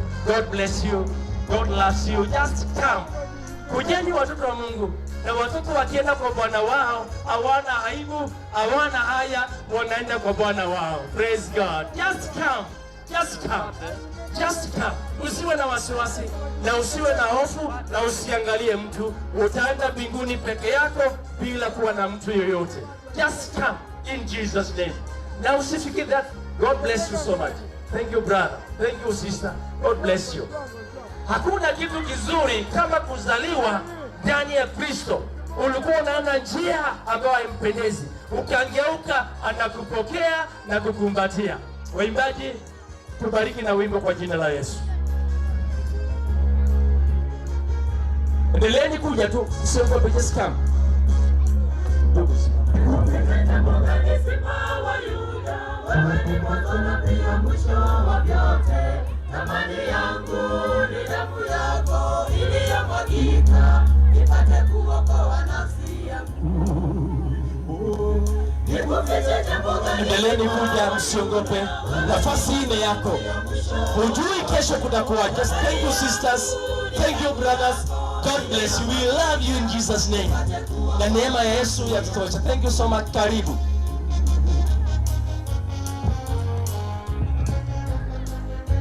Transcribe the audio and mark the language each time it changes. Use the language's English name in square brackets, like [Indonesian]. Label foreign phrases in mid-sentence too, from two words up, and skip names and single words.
[English] God bless you. God loves you. Just come. [Swahili] Kujeni watoto wa Mungu. Na watoto wakienda kwa Bwana wao hawana aibu, hawana haya, wanaenda kwa Bwana wao. [English] Praise God. Just come. Just come. Just come. [Swahili] Usiwe na wasiwasi na usiwe na hofu na usiangalie mtu. Utaenda mbinguni peke yako bila kuwa na mtu yoyote. [English] Just come in Jesus name. [Swahili] Na usifikiri [English] that. God bless you so much. Thank you brother. Thank you sister. God bless you. [Swahili] Hakuna kitu kizuri kama kuzaliwa ndani ya Kristo. Ulikuwa unaona njia ambayo haimpendezi, ukangeuka, anakupokea na kukumbatia. Waimbaji, tubariki na wimbo kwa jina la Yesu. Endeleeni kuja tu, usiogope, [English] just come. [Swahili] Wewe ni mwanzo na pia mwisho wa vyote. Thamani yangu ni damu yako iliyomwagika, nipate kuokoa nafsi yangu. Endeleeni kuja, msiogope. Nafasi hii yako. Hujui kesho kutakuwa. [English] Just thank you sisters. Thank you brothers. God bless you. We love you in Jesus name. [Swahili] Na neema ya Yesu yatutosha. [English] Thank you so much. [Swahili] Karibu.